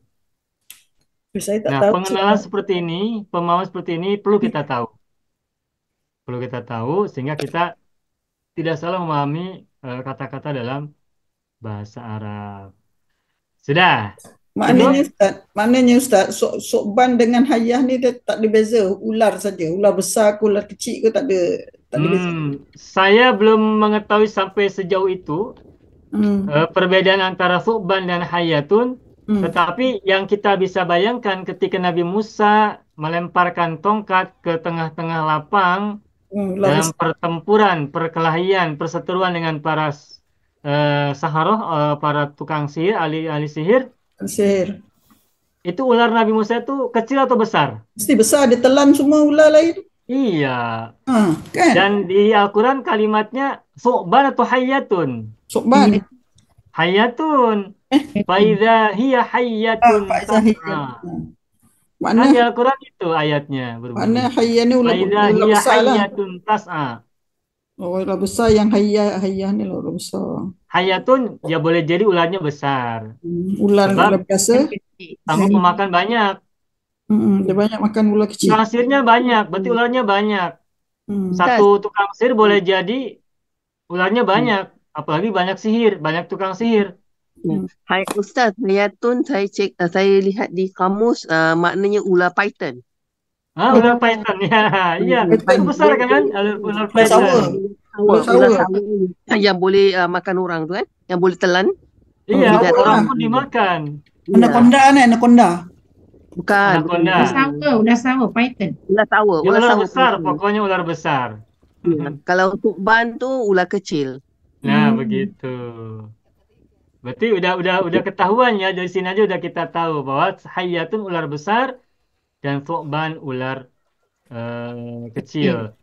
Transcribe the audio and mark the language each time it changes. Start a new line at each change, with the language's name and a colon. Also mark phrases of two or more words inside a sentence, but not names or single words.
Malay: Saya tak Nah, tahu.
Indonesian: pengenalan seperti ini, pemahaman seperti ini perlu kita tahu. Perlu kita tahu sehingga kita tidak salah memahami kata-kata dalam bahasa Arab. Sudah.
Malay: Maknanya Ustaz, sukban dengan hayah ni dia tak ada beza, ular saja. Ular besar ke ular kecil ke tak ada beza.
Indonesian: Saya belum mengetahui sampai sejauh itu perbedaan antara sukban dan hayatun. Tetapi yang kita bisa bayangkan ketika Nabi Musa melemparkan tongkat ke tengah-tengah lapang Ular dalam besar. pertempuran, perkelahian, perseteruan dengan para saharoh, para tukang sihir, ahli sihir, Sihir. itu ular Nabi Musa itu kecil atau besar?
Malay: Mesti besar, ditelan semua ular lain.
Indonesian: Iya. Kan? Dan di Al-Quran kalimatnya su'ban atau hayyatun. Sukban.
Arabic: Hayyatun. Faidha hiya hayyatun
Indonesian: Pak Zahid. tas'a. Kan Makna di Al-Quran itu ayatnya makna berbunyi. hayya ni ular Faidha ular hiya besar lah.
Arabic: hayyatun tas'a.
Malay: Oh, ular besar yang hayya ni lah ular besar. Hayyatun ya boleh jadi ularnya besar. Ular Sebab biasa. kamu pemakan banyak. Dia banyak makan ular kecil.
Indonesian: Tukang sihirnya banyak, berarti ularnya banyak. Hmm.
Malay: Satu tukang sihir boleh jadi ularnya banyak. Apalagi banyak sihir, banyak tukang sihir. Hai Ustaz, hayatun saya lihat di kamus maknanya ular python.
Indonesian: Ular python ya, iya. Itu besar kan?
Malay: Ular python. Ular sawa. Yang boleh makan orang tu kan? Yang boleh telan. Iya, Tidak orang tahu. pun dimakan. Anaconda ni, anaconda. Bukan. Anaconda. Ular sawa, python. Ular sawa. Ya, Ular ular sawa. besar, pokoknya ular besar. Ya. Kalau untuk ban tu ular kecil.
Indonesian: Nah, begitu. Berarti udah ketahuan ya, dari sini aja udah kita tahu bahwa hayyatun ular besar dan thu'ban ular kecil.